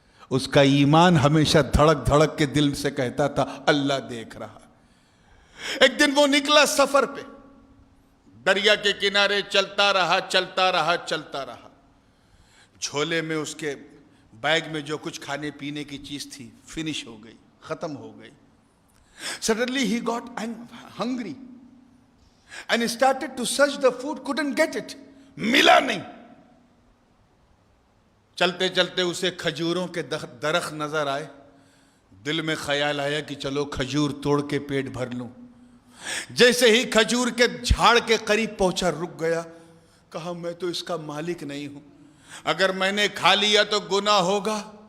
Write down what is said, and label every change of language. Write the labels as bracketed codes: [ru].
[ur] اس کا ایمان ہمیشہ دھڑک دھڑک کے دل سے کہتا تھا اللہ دیکھ رہا. ایک دن وہ نکلا سفر پہ, دریا کے کنارے چلتا رہا چلتا رہا چلتا رہا. جھولے میں اس کے بیگ میں جو کچھ کھانے پینے کی چیز تھی فنش ہو گئی, ختم ہو گئی. [en] Suddenly he got hungry and he started to search the food, couldn't get it. [ur] ملا نہیں. چلتے چلتے اسے کھجوروں کے درخت نظر آئے. دل میں خیال آیا کہ چلو کھجور توڑ کے پیٹ بھر لوں. جیسے ہی کھجور کے جھاڑ کے قریب پہنچا رک گیا. کہا میں تو اس کا مالک نہیں ہوں, اگر میں نے کھا لیا تو گناہ ہوگا.